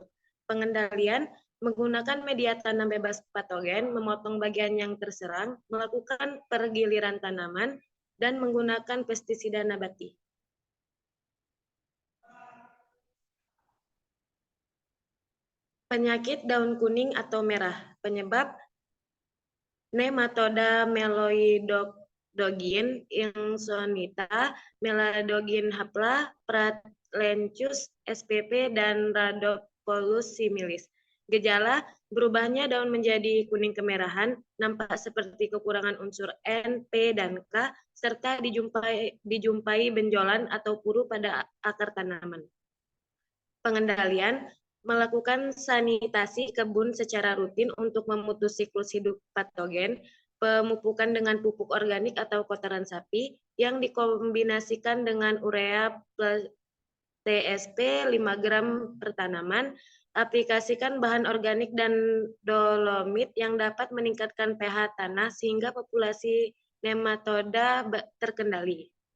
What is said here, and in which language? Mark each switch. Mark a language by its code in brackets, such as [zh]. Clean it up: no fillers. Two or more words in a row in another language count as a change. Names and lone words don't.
[id] Pengendalian menggunakan media tanam bebas patogen, memotong bagian yang terserang, melakukan pergiliran tanaman, dan menggunakan pestisida nabati. Penyakit daun kuning atau merah. Penyebab Nematoda Meloidogin insonita, Meladogin hapla, Pratlentius spp, dan Rhabdopolis similis. Gejala, berubahnya daun menjadi kuning kemerahan, nampak seperti kekurangan unsur N, P, dan K, serta dijumpai benjolan atau puru pada akar tanaman. Pengendalian, melakukan sanitasi kebun secara rutin untuk memutus siklus hidup patogen, pemupukan dengan pupuk organik atau kotoran sapi yang dikombinasikan dengan urea plus TSP 5 gram per tanaman, aplikasikan bahan organik dan dolomit yang dapat meningkatkan pH tanah sehingga populasi nematoda terkendali.